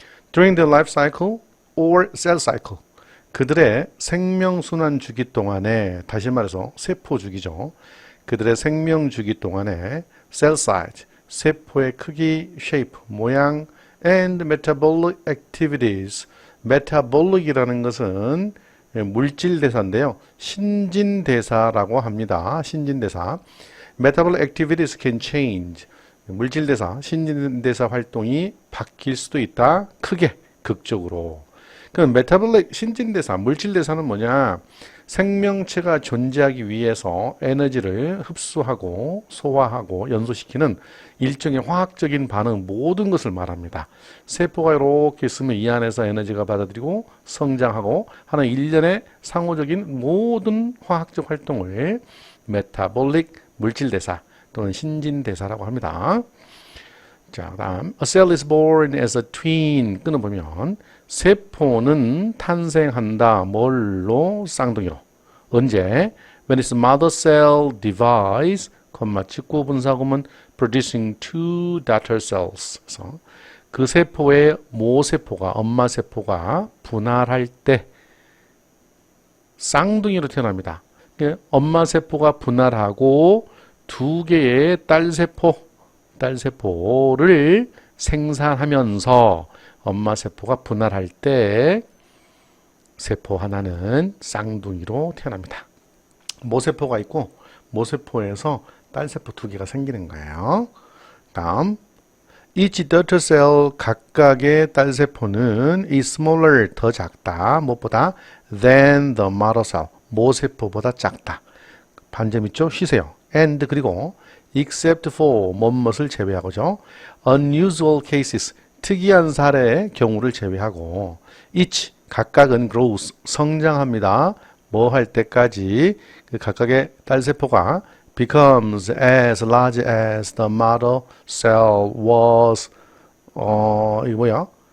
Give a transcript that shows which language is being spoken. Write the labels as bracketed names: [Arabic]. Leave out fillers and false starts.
[English] During the life cycle or cell cycle, [Korean] 그들의 생명순환 주기 동안에, 다시 말해서 세포 주기죠. 그들의 생명 주기 동안에 [English] cell size, [Korean] 세포의 크기, shape, 모양, [English] and metabolic activities, [Korean] metabolic이라는 것은 물질대사인데요. 신진대사라고 합니다. 신진대사. [English] Metabolic activities can change. [Korean] 물질대사, 신진대사 활동이 바뀔 수도 있다. 크게, 극적으로. 그럼 메타볼릭 신진대사, 물질대사는 뭐냐? 생명체가 존재하기 위해서 에너지를 흡수하고 소화하고 연소시키는 일종의 화학적인 반응, 모든 것을 말합니다. 세포가 이렇게 있으면 이 안에서 에너지가 받아들이고 성장하고 하는 일련의 상호적인 모든 화학적 활동을 메타볼릭 물질대사 또는 신진대사라고 합니다. 자, 다음 [English] A cell is born as a twin [Korean] 끊어보면 세포는 탄생한다. 뭘로? 쌍둥이로. 언제? [English] When its mother cell divides, [Korean] 직구 분사구문 [English] producing two daughter cells. [Korean] 그래서 그 세포의 모세포가, 엄마 세포가 분할할 때 쌍둥이로 태어납니다. 엄마 세포가 분할하고 두 개의 딸세포를 생산하면서 엄마 세포가 분할할 때 세포 하나는 쌍둥이로 태어납니다. 모세포가 있고 모세포에서 딸세포 두 개가 생기는 거예요. 다음 [English] each daughter cell [Korean] 각각의 딸세포는 [English] is smaller [Korean] 더 작다. 무엇보다 [English] than the mother cell [Korean] 모세포보다 작다. 반점 있죠? 쉬세요. and 그리고 [English] except for [Korean] 뭐뭇을 제외하고죠. [English] unusual cases [Korean] 특이한 사례의 경우를 제외하고 each 각각은 grows 성장합니다. 뭐 할 때까지 그 각각의 딸세포가 [English] becomes as large as the mother cell was [Korean] 이거 뭐야?